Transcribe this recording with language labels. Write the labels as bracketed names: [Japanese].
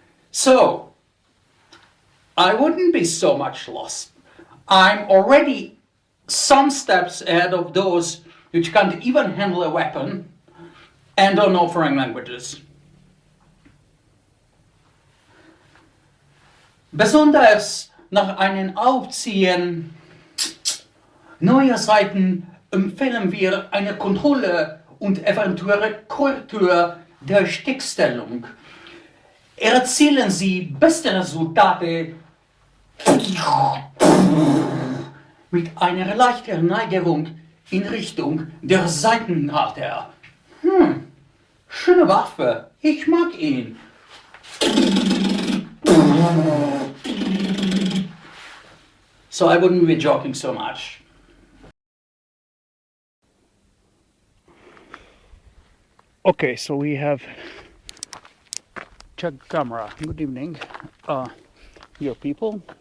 [English] So, I wouldn't be so much lost. I'm already some steps ahead of those which can't even handle a weapon and don't know foreign languages. [German] Besonders nach einem Aufziehen neuer Seiten empfehlen wir eine Kontrolle und eventuelle Korrektur der Steckstellung. Erzielen Sie beste Resultate mit einer leichten Neigung in Richtung der Seitenhalter. Schöne Waffe, ich mag ihn. [English] So I wouldn't be joking so much. Okay, so we have checked camera. Good evening, dear people.